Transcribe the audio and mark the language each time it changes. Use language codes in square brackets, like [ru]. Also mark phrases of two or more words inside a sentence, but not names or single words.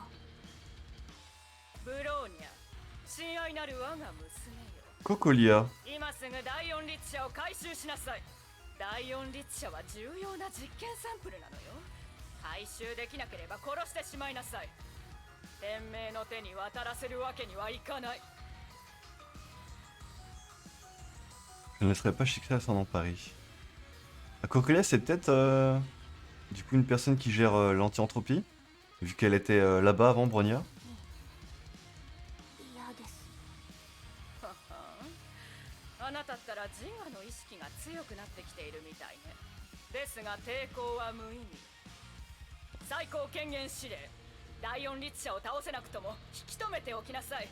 [ja] ブローニャ、親愛なる我が娘よ。 Cocolia. 今すぐ第4律者を回収しなさい。第4律者は重要な実験サンプルなのよ。回収できなければ殺してしまいなさい。天命の手に渡らせるわけにはいかない。 [fr] Je ne laisserai pas Chiksa s'en emparer. Cocolia c'est peut-être du coup une personne qui gère l'anti-entropie, vu qu'elle était là-bas avant Bronya. [ja] 嫌です。ははん、あなたったら自我の意識が強くなってきているみたいね。ですが抵抗は無意味。最高権限司令、第4律者を倒せなくとも引き止めておきなさい。